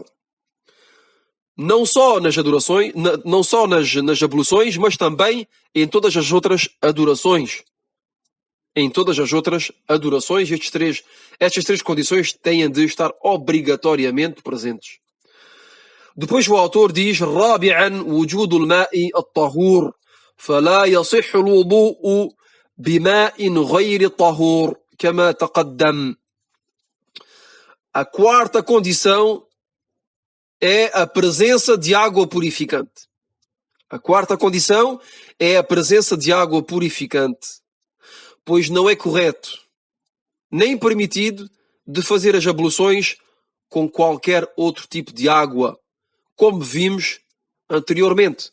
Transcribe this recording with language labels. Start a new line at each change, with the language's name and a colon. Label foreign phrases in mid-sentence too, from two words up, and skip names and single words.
Portuguese: Não só nas adorações, não só nas abluções, mas também em todas as outras adorações. Em todas as outras adorações, estas três condições têm de estar obrigatoriamente presentes. Depois o autor diz:
Arabic: رابعاً وجود الماء الطهور فلا يصح الوضوء بماء غير طهور كما تقدم.
Portuguese: A quarta condição é a presença de água purificante. A quarta condição é a presença de água purificante, pois não é correto, nem permitido, de fazer as abluções com qualquer outro tipo de água, como vimos anteriormente.